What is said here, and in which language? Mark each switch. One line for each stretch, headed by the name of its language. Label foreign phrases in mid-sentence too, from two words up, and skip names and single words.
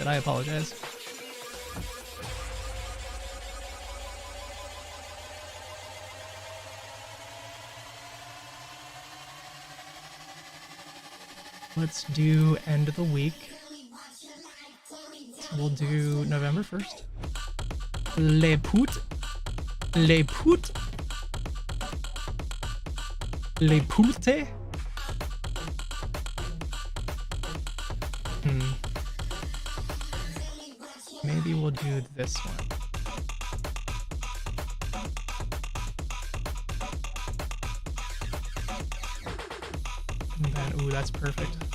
English: I apologize. Let's do end of the week. We'll do November 1st.
Catalan: Les putes. Les putes. Les putes.
English: Maybe we'll do this one. And then, ooh, that's perfect.